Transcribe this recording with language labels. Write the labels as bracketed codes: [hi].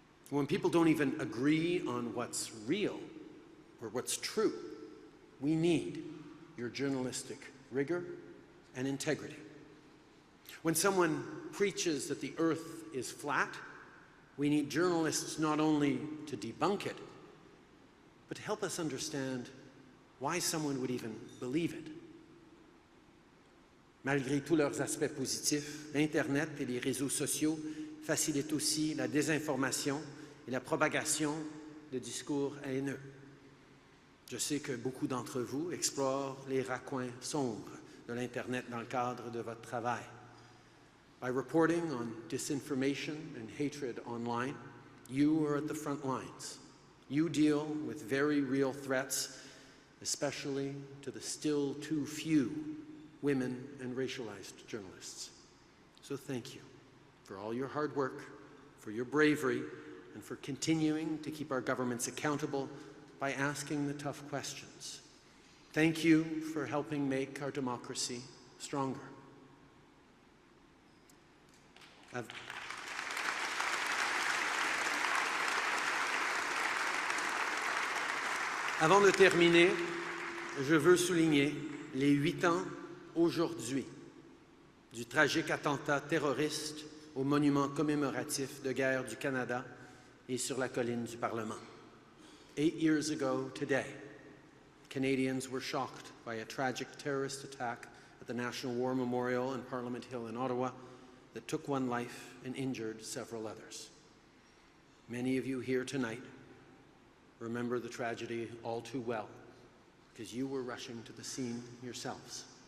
[en] When people don't even agree on what's real or what's true, we need your journalistic rigor and integrity. When someone preaches that the earth is flat, we need journalists not only to debunk it, but to help us understand why someone would even believe it. [fr] Malgré tous leurs aspects positifs, l'Internet et les réseaux sociaux facilitent aussi la désinformation et la propagation de discours haineux. Je sais que beaucoup d'entre vous explorent les raccoins sombres de l'Internet dans le cadre de votre travail. [en] By reporting on disinformation and hatred online, you are at the front lines. You deal with very real threats, especially to the still too few women and racialized journalists. So thank you for all your hard work, for your bravery, and for continuing to keep our governments accountable by asking the tough questions. Thank you for helping make our democracy stronger. [fr] Avant de terminer, je veux souligner les 8 ans aujourd'hui du tragique attentat terroriste au monument commémoratif de guerre du Canada et sur la colline du Parlement. [en] 8 years ago today, Canadians were shocked by a tragic terrorist attack at the National War Memorial on Parliament Hill in Ottawa that took one life and injured several others. Many of you here tonight remember the tragedy all too well because you were rushing to the scene yourselves.